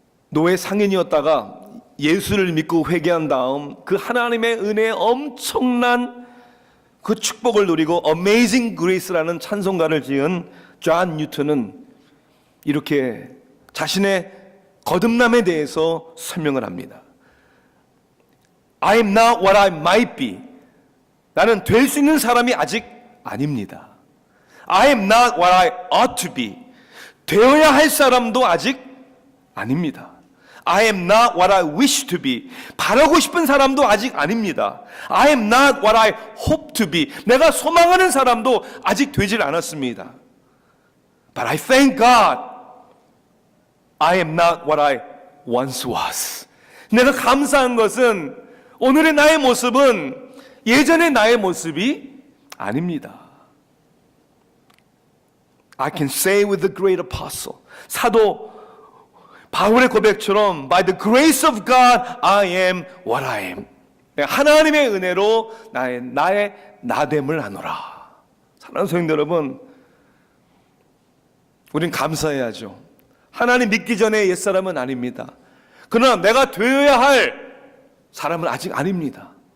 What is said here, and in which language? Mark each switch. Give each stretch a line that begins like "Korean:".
Korean: 노예 상인이었다가 예수를 믿고 회개한 다음 그 하나님의 은혜의 엄청난 그 축복을 누리고 Amazing Grace라는 찬송가를 지은 존 뉴턴은 이렇게 자신의 거듭남에 대해서 설명을 합니다.
English: I am not what I might be.
Korean: 나는 될 수 있는 사람이 아직 아닙니다.
English: I am not what I ought to be.
Korean: 되어야 할 사람도 아직 아닙니다.
English: I am not what I wish to be.
Korean: 바라고 싶은 사람도 아직 아닙니다.
English: I am not what I hope to be.
Korean: 내가 소망하는 사람도 아직 되질 않았습니다.
English: But I thank God, I am not what I once was.
Korean: 내가 감사한 것은 오늘의 나의 모습은 예전의 나의 모습이 아닙니다.
English: I can say with the great apostle,
Korean: 사도 바울의 고백처럼
English: By the grace of God, I am what I am.
Korean: 하나님의 은혜로 나의 나됨을 하노라. 사랑하는 성도 여러분, 우린 감사해야죠. 하나님 믿기 전에 옛사람은 아닙니다. 그러나 내가 되어야 할 사람은 아직 아닙니다.